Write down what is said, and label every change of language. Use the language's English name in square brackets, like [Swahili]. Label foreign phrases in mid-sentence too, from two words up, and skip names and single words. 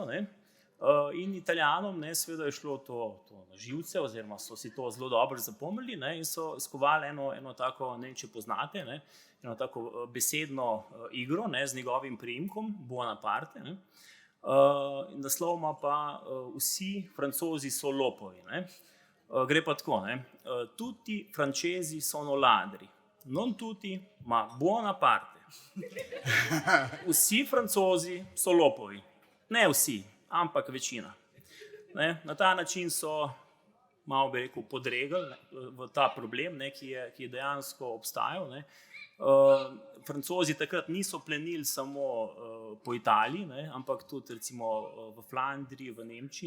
[Slovenian] In Italijanom seveda je šlo to na živce, oziroma so si to zelo dobro zapomnili in so skovali eno tako, ne vem, če poznate, eno tako besedno igro z njegovim priimkom Bonaparte. Naslov ima pa Vsi Francozi so lopovi. Gre pa tako, [Italian] tutti francesi sono ladri, non tutti, ma Bonaparte. [Slovenian] Vsi Francozi so lopovi, ne vsi, ampak večina. Na ta način so, malo bi rekel, podregli v ta problem, ki je dejansko obstajal. Francozi takrat niso plenili samo po Italiji, ampak tudi recimo v Flandriji, v Nemčiji.